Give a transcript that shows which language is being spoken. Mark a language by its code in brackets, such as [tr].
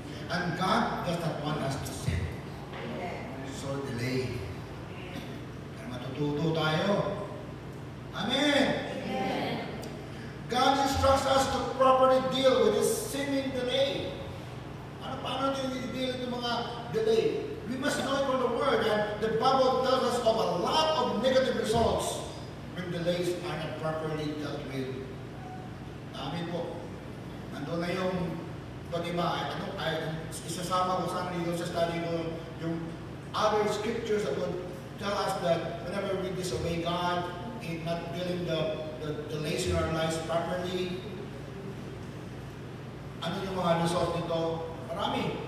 [en] And God does not want us to sin. [tl] So delay. Kaya matututo tayo. Amen. Amen. [en] God instructs us to properly deal with this seeming delay. [tl] Paano i-deal ng mga delay? [en] We must know it from the Word, and the Bible tells us of a lot of negative results when delays are not properly dealt with. Amen po. [tl] Nandun na yung iba, isasama ko sa dito sa study ko yung [en] other scriptures that would tell us that whenever we disobey God in not dealing the delays in our lives properly, [tl] ano yung mga results nito? Marami.